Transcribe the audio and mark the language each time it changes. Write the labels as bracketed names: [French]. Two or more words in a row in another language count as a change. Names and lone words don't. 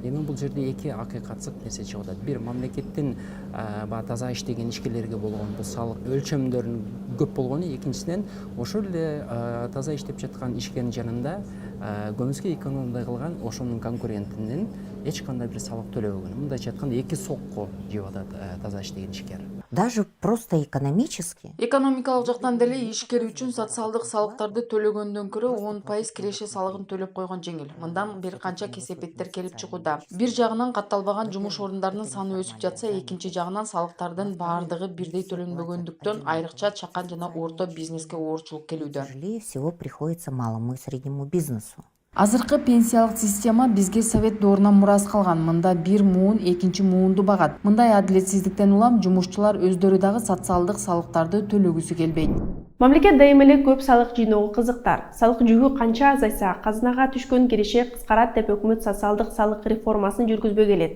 [Kyrgyz] Эми бул жерде эки акыйкатсыз нерсе чыгып атат. Бир, мамлекеттин баягы таза иштеген ишкерлерге болгон бул салык өлчөмдөрүнүн көп болгону, экинчисинен ошол эле таза иштеп жаткан ишкердин жанында көмүскө экономия кылган ошонун конкурентинин эч кандай бир салык төлөбөгөнү. Мындайча айтканда эки сокко жеп атат таза иштеген ишкер. [Russian] Даже просто экономически. [Kyrgyz] Экономикалык жактан деле ишкер үчүн социалдык салыктарды төлөгөндөн көрө 10% киреше салыгын төлөп койгон жеңил. Мындан бир канча кесепеттер келип чыгууда. Бир жагынан катталбаган жумуш орундарынын саны өсүп жатса, экинчи жагынан салыктардын баардыгы бирдей төлөнбөгөндүктөн айрыкча чакан жана орто бизнеске оорчулук келүүдө. [Russian] Тяжелее всего приходится малому и среднему бизнесу. [Kyrgyz] Азыркы пенсиялык система бизге совет доорунан мурас калган. Мында бир муун экинчи муунду багат. Мындай адилетсиздиктен улам жумушчулар өздөрү дагы социалдык салыктарды төлөгүсү келбейт. Мамлекет дайыма эле көп салык жыйноого кызыктар. Салык жүгү канча азайса, казынага түшкөн киреше кыскарат деп өкмөт социалдык салык реформасын жүргүзбөй келет.